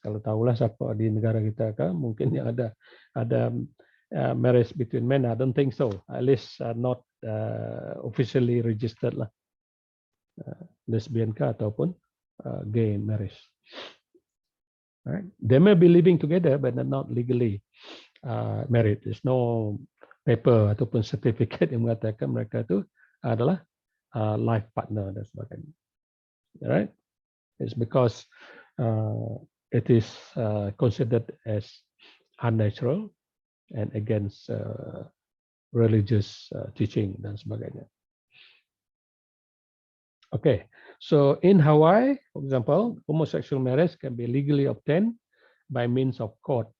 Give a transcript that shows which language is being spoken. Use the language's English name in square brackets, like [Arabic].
[Malay] Kalau tahulah siapa di negara kita kan, mungkin yang ada [English] marriage between men. I don't think so. At least not officially registered lah. Lesbian kah ataupun gay marriage. Right? They may be living together, but they're not legally married. There's no paper [Malay] ataupun certificate yang mengatakan mereka itu adalah [English] life partner [Malay] dan sebagainya. [English] Right? It's because it is considered as unnatural and against religious teaching [Malay] dan sebagainya. [English] Okay, so in Hawaii, for example, homosexual marriage can be legally obtained by means of court.